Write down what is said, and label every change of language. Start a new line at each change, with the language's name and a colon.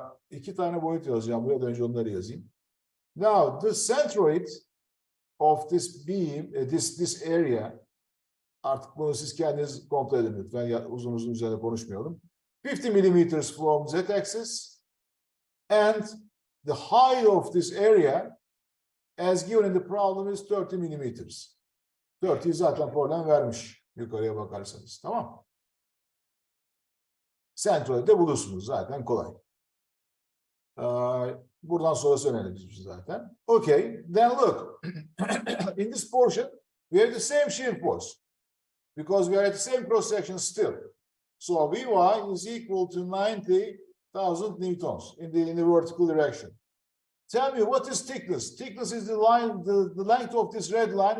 Turkish: İki tane boyut yazacağım. Buraya da önce onları yazayım.
English: Now, the centroid of this beam, this area,
Turkish: artık bunu siz kendiniz kontrol edin lütfen. Uzun uzun üzerine konuşmayalım.
English: 50 millimeters from z-axis and the height of this area as given in the problem is 30 millimeters.
Turkish: 30 zaten problem vermiş yukarıya bakarsanız. Tamam. Centroid'de bulursunuz zaten kolay. Buradan sonrası önemli zaten.
English: Okay, then look. In this portion, we have the same shear force. Because we are at the same cross section still. So Vy is equal to 90,000 newtons in the vertical direction. Tell me, what is thickness? Thickness is the line, the length of this red line.